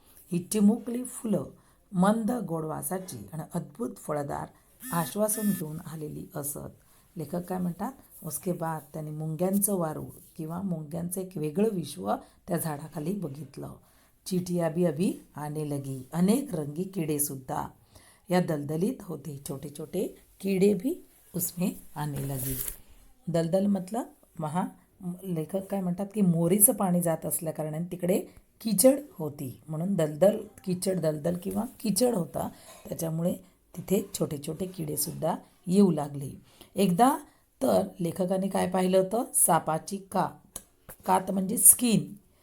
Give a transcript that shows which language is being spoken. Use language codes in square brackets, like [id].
[mr] ही चिमुकली फुलं मंद गोडवासाची आणि अद्भुत फळदार आश्वासन घेऊन आलेली असत. लेखक काय म्हणतात, [hi] उसके बाद [mr] त्यांनी मुंग्यांचं वारूळ किंवा मुंग्यांचं एक वेगळं विश्व त्या झाडाखाली बघितलं. [hi] चींटियाँ भी अभी आने लगी. [mr] अनेक रंगी किडेसुद्धा या दलदलीत होते. [hi] छोटे छोटे कीड़े भी उसमें आने लगी. दलदल मतलब वहाँ [mr] लेखक काय म्हणतात की मोरीचं पाणी जात असल्याकारणाने तिकडे कीचड होती, म्हणून दलदल किंवा कीचड होता, त्याच्यामुळे तिथे छोटे छोटे किडेसुद्धा येऊ लागले. एकदा तर लेखकाने काय पाहिलं होतं, सापाची कात म्हणजे स्किन.